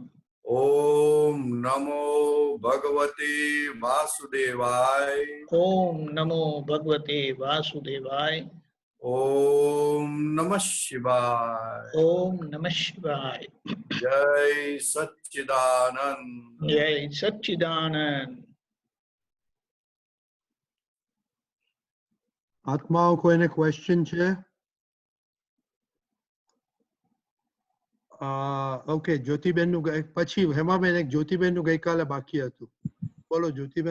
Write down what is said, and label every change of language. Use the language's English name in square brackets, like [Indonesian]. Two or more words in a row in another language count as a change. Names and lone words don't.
[Sanskrit] ओम नमो भगवते वासुदेवाय ओम नमो भगवते वासुदेवाय ओम नमः शिवाय ओम नमः शिवाय। जय सच्चिदानंद। जय सच्चिदानंद। [Gujarati] આત્માઓ કોઈને ક્વેશ્ચન છે? ઓકે, જ્યોતિબેનનું પછી હેમાબેન એક જ્યોતિબેનનું ગઈકાલે બાકી હતું. બોલો જ્યોતિબેન.